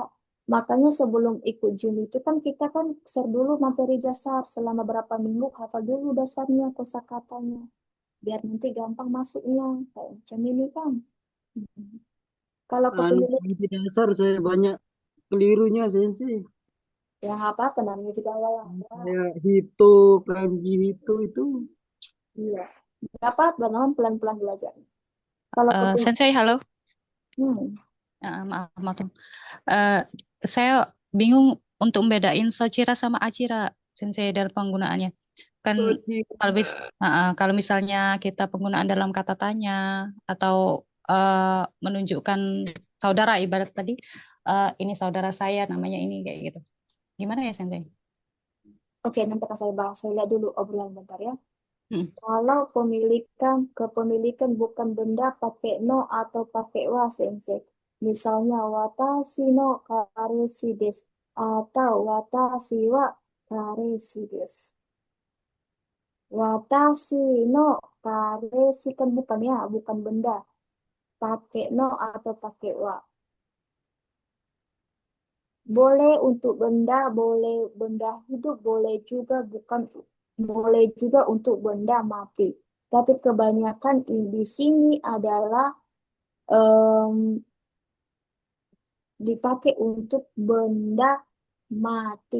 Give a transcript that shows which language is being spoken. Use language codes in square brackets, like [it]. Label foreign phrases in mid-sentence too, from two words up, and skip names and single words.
[id] Makanya sebelum ikut Jum itu kan kita kan share dulu materi dasar selama berapa minggu hafal dulu dasarnya kosakatanya biar nanti gampang masuknya kayak macam ini kan. Mhm. Kalau Anu kepemilikan di dasar saya banyak kelirunya sensei. ya apa namanya juga ya. Kayak hito, kanji hito itu. Iya. Berapa bagaimana pelan-pelan belajar. Kalau kepemilikan, Sensei, halo. hmm, Maaf, motong. Eh, saya bingung untuk membedain Sochira sama Achira, Sensei, dalam penggunaannya. Kan Sochi. kalau misalnya kita penggunaan dalam kata tanya atau menunjukkan saudara, ibarat tadi, ini saudara saya, namanya ini, kayak gitu. Gimana ya, Sensei? oke nanti akan saya bahas. Saya lihat dulu obrolan bentar ya. Hmm. Kalau kepemilikan bukan benda pakai no atau pakai wa sensei. Misalnya [ja] 私の彼氏です [id] atau [ja] 私は彼氏です. 私の彼氏 [id] kan bukan ya, bukan benda. Pakai no atau pakai wa. Boleh untuk benda, boleh benda hidup, boleh juga untuk benda mati. Tapi kebanyakan di sini adalah em, dipakai untuk benda mati.